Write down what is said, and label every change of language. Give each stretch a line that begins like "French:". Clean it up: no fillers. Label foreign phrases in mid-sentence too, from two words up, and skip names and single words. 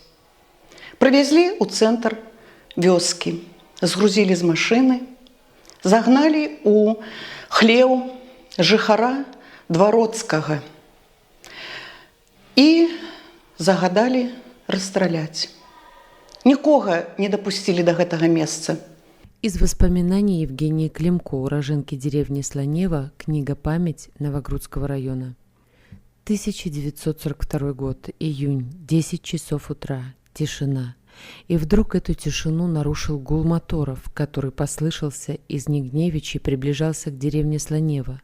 Belarusian: Прывезлі ў цэнтр вёскі, згрузілі з машыны, загналі ў хлеў жыхара Двароцкага і загадалі расстраляць. Нікога не дапусцілі да гэтага месца.
Russian: Из воспоминаний Евгении Климко, уроженки деревни Сланева, книга «Память» Новогрудского района. 1942 год, июнь, 10 часов утра, тишина. И вдруг эту тишину нарушил гул моторов, который послышался из Нигневичи и приближался к деревне Сланева.